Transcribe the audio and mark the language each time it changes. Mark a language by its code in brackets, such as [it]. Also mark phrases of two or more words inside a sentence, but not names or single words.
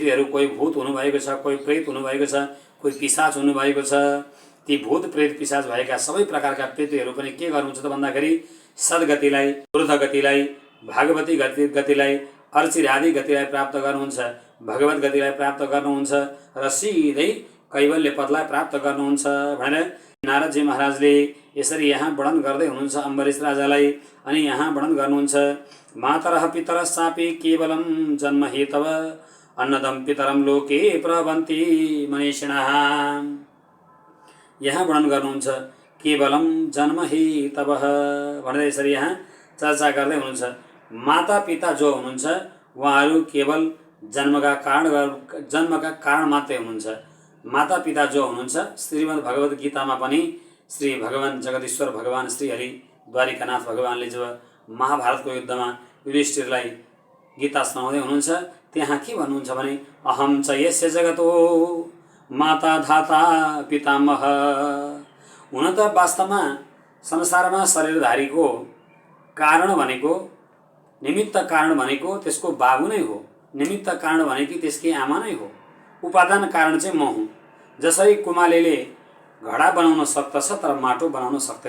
[ne] कोही भूत हुनुभएको छ, कोही प्रेत हुनुभएको छ, कोही पिशाच हुनुभएको छ, ती भूत प्रेत पिशाच भएका सबै प्रकारका प्रेतहरू पनि के गर्नुहुन्छ त भन्दाखेरि सद्गतिलाई, ऊर्ध्व गतिलाई, भागवती गतिलाई, अर्चिरादि गतिलाई प्राप्त गर्नुहुन्छ, भगवत गतिलाई प्राप्त गर्नुहुन्छ र सिधै कैवल्य पदलाई प्राप्त गर्नुहुन्छ भनेर नारदजी महाराजले यसरी यहाँ वर्णन गर्दै हुनुहुन्छ अम्बरीश राजालाई। अनि यहाँ वर्णन गर्नुहुन्छ [sa] मातरः पितरश्चापि केवलं जन्म हेतव अन्नदं पितरं लोके प्रभवन्ति मनीषिणः। [ne] यहाँ वर्णन गर्नुहुन्छ [sa] केवलं जन्म हेतव [ne] भनेर यसरी यहाँ चर्चा गर्दै हुनुहुन्छ। माता पिता जो हुनुहुन्छ उहाँहरू केवल जन्मका कारण मात्रै हुनुहुन्छ। माता पिता जो हुनुहुन्छ श्रीमद् भगवत गीतामा पनि श्री भगवान जगदीश्वर भगवान श्री हरि द्वारिकानाथ भगवानले जब महाभारतको युद्धमा युधिष्ठिरलाई गीता सुनाउँदै हुनुहुन्छ त्यहाँ के भन्नुहुन्छ भने [sa] अहम च यस्य जगतो माता धाता पितामह। [ne] हुन त वास्तवमा संसारमा शरीरधारीको कारण भनेको, निमित्त कारण भनेको त्यसको बाबु नै हो, निमित्त कारण भनेकी त्यसकी आमा नै हो, उपादान कारण चाहिँ म हुँ। जसरी कुमालेले घडा बनाउन सक्दछ तर माटो बनाउन सक्दैन।